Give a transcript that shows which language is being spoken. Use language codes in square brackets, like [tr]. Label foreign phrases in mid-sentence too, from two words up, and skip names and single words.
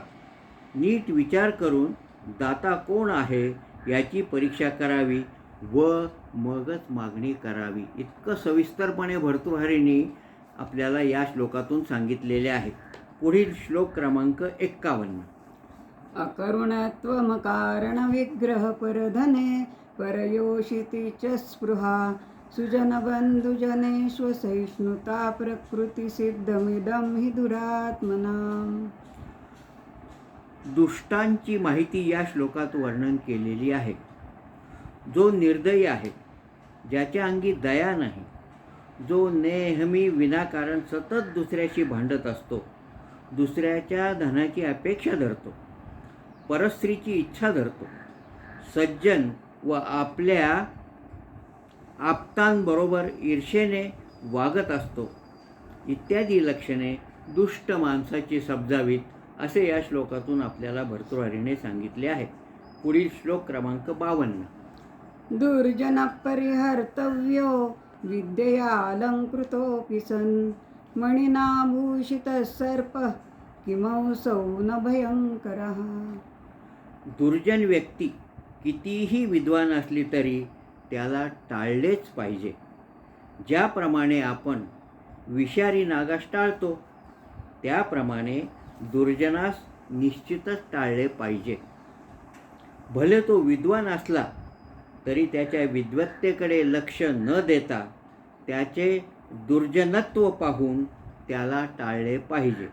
[mr] नीट विचार करून दाता कोण आहे याची परीक्षा करावी व मगच मागणी करावी. इतकं सविस्तरपणे भर्तृहरींनी आपल्याला या श्लोकातून सांगितलेले आहे. पुढील श्लोक क्रमांक 51. [sa] अकरुणत्वमकारणविग्रहपरधने परयोषिति च स्पृहा सुजनबन्धुजनेष्वसहिष्णुता प्रकृतिसिद्धमिदं हि दुरात्मनाम्. [mr] दुष्टांची माहिती या श्लोकात वर्णन केलेली आहे. जो निर्दयी आहे, ज्याच्या अंगी दया नाही, जो नेहमी विनाकारण सतत दुसऱ्याशी भांडत असतो, दुसऱ्याच्या धनाची अपेक्षा धरतो, परस्त्रीची इच्छा धरतो, सज्जन व आपल्या आप्तांबरोबर ईर्षेने वागत असतो, इत्यादी लक्षणे दुष्ट माणसाची समजावीत असे या श्लोकातून आपल्याला भर्तृहरीने सांगितले आहे. पुढील श्लोक क्रमांक 52. [sa] दुर्जन परिहर्तव्यो विद्यया अलंकृतोऽपि सन् मणिनाभूषितः सर्पः किमौसौ न भयंकरः. [mr] दुर्जन व्यक्ती कितीही विद्वान असली तरी त्याला टाळलेच पाहिजे. ज्याप्रमाणे आपण विषारी नागास टाळतो त्याप्रमाणे दुर्जनास निश्चितच टाळले पाहिजे. भले तो विद्वान असला तरी त्याच्या विद्वत्तेकडे लक्ष न देता त्याचे दुर्जनत्व पाहून त्याला टाळले पाहिजे.